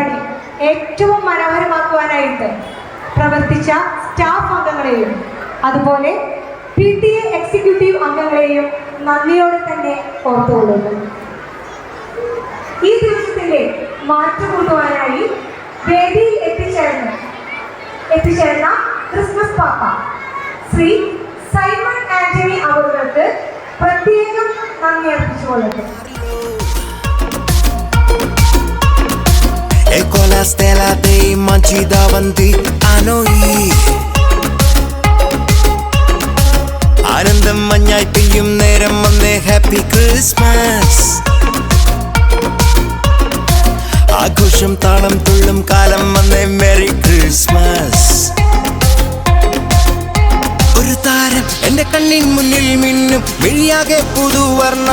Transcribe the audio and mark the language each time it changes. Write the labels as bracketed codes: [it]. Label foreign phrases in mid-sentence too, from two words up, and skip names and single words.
[ml] ഏറ്റവും മനോഹരമാക്കുവാനായിട്ട് പ്രവർത്തിച്ച സ്റ്റാഫ് അംഗങ്ങളെയും അതുപോലെ PTA എക്സിക്യൂട്ടീവ് അംഗങ്ങളെയും നന്ദിയോടെ തന്നെ ഓർത്തുകൊള്ളുന്നു. ഈ ദിവസത്തിന്റെ മാറ്റുകൂട്ടുവാനായി വേദിയിൽ എത്തിച്ചേർന്ന ക്രിസ്മസ് പാപ്പ ശ്രീ സൈമൺ ആന്റണി അവർക്ക് പ്രത്യേകം നന്ദി അർപ്പിച്ചുകൊള്ളുന്നു. [it] Ecco la stella dei mangi davanti a noi. [ml] ആനന്ദം മഞ്ഞായി പെയ്യും നേരം വന്നേ [en] happy Christmas. [ml] ആഘോഷം താളം തുള്ളും കാലം വന്നേ [en] merry Christmas. [ml] ഒരു താരം എന്റെ കണ്ണിൻ മുന്നിൽ മിന്നും മിഴിയാകെ പുതുവർണ്ണം.